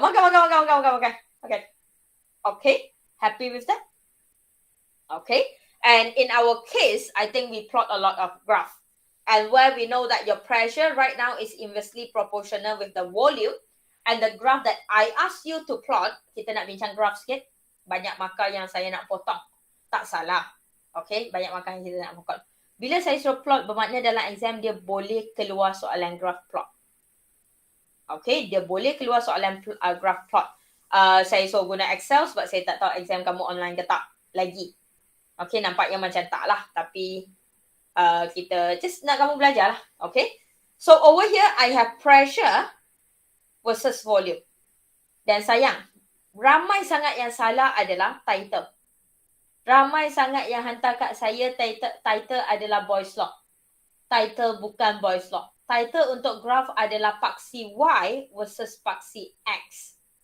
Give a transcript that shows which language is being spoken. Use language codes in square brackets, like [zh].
[en] Makan. Okay. Happy with that? Okay. And in our case, I think we plot a lot of graph. And where we know that your pressure right now is inversely proportional with the volume. And the graph that I asked you to plot, [ms] kita nak bincang graph sikit. Banyak markah yang saya nak potong. Tak salah. Okay. Banyak markah yang kita nak potong. Bila saya suruh plot, bermakna dalam exam dia boleh keluar soalan graph plot. Okay, dia boleh keluar soalan graph plot. Saya suruh guna Excel sebab saya tak tahu exam kamu online ke tak lagi. Okay, nampaknya macam tak lah. Tapi kita just nak kamu belajar lah. Okay. [en] So over here, I have pressure versus volume. [ms] Dan sayang, ramai sangat yang salah adalah title. Ramai sangat yang hantar kat saya title adalah Boy's Law. Title bukan Boy's Law. Title untuk graf adalah paksi Y versus paksi X.